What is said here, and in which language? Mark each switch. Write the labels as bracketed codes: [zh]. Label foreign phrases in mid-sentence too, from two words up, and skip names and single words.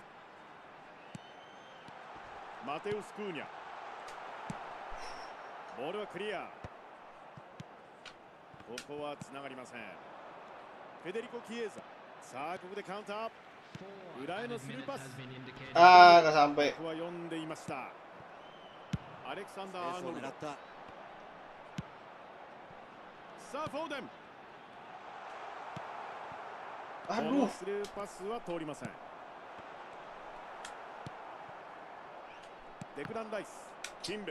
[ja] マテウス・クーニャ。ボールはクリア。ここはつながりません。フェデリコ・キエーザ。さあここでカウンター。裏へのスルーパス。 [id] Ah, nggak sampai. [ja] ここは読んでいました。アレクサンダー・アーノルド。狙った。さあフォーデン。こ [id] Aduh. [ja] のスルーパスは通りません。デクラン・ライス。キンベル。